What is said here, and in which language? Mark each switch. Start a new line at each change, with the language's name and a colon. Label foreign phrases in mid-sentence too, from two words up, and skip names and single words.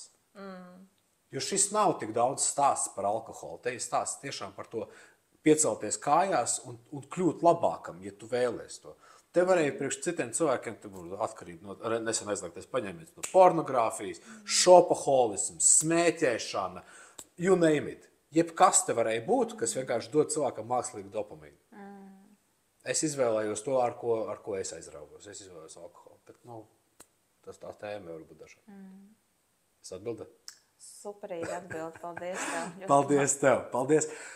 Latvian: Jo šis nav tik daudz stāsts par alkoholu, te ir stāsts tiešām par to, piecelties kājās un kļūt labākam, ja tu vēlies to. Te varēja priekš citiem cilvēkiem, te būtu atkarība no nesen aizliegtais paņēmiens no pornogrāfijas, šopaholisms, smēķēšana,
English: you name it.
Latvian: Jebkas te varēja būt, kas vienkārši dod cilvēkam mākslīgu dopamīnu. Es izvēlējos to, ar ko es aizraugos. Es izvēlējos alkoholu, bet tas tā tēma var būt dažāda. Es atbildēju? Superīgi atbildi, paldies tev. Paldies tev, paldies.